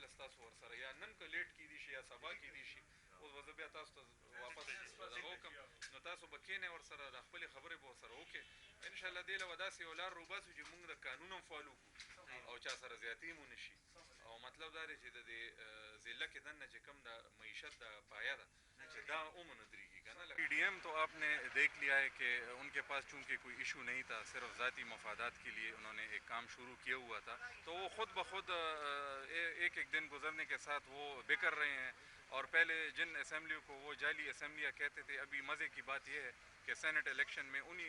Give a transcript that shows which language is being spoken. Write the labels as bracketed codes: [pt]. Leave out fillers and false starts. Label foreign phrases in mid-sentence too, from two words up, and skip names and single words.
[ps] له ستاسو ورسره یا نن که لیټ کیدی شي یا سبا کیدی شي اوس به زه بیا تاسو ته واپس دغه وکړم نو تاسو به کښېنئ ورسره د خپلې خبرې به ورسره وکړئ انشاءالله دې له به داسې یو لار روباسو چې مونږ د قانون هم فالو کړو او چا سره زیاتي هم ونه شي او مطلب دا دی چې د دې ضلع کې دننه چې کوم د معیشت د پایه ده چې دا عموماً ودرېږي که نه [ur] پی ڈی ایم تو آپ نے دیکھ لیا ہے کہ ان کے پاس چونکہ کوئی ایشو نہیں تھا صرف ذاتی مفادات کے لیے انہوں نے ایک کام شروع کیا ہوا تھا تو وہ خود بخود ایک ایک دن گزرنے کے ساتھ وہ بکر رہے ہیں اور پہلے جن اسمبلیوں کو وہ جعلی اسمبلیاں کہتے تھے ابھی مزے کی بات یہ ہے کہ [en] Senate election [ur] میں انہی